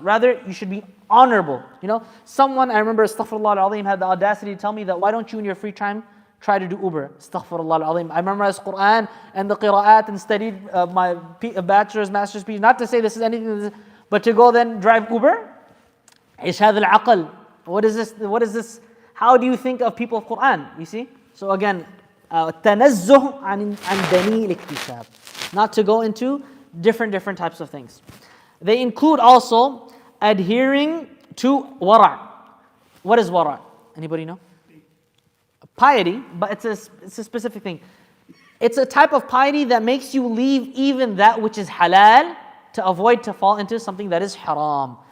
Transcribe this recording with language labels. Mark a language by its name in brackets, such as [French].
[English] Rather, you should be honorable. You know, someone, I remember, astaghfirullah al-azim, had the audacity to tell me that, why don't you in your free time try to do Uber? Astaghfirullah al-azim. I memorized Quran and the qira'at and studied my bachelor's, master's PhD. Not to say this is anything, but to go then drive Uber. [Arabic] Ish hadha al-aql. [English] What is this? How do you think of people of Quran? You see? So again, [Arabic] تنزه عن دنيء الاكتساب. [English] Not to go into different types of things. They include also adhering to wara'. What is wara'? Anybody know? Piety, but it's a specific thing. It's a type of piety that makes you leave even that which is halal to avoid to fall into something that is haram.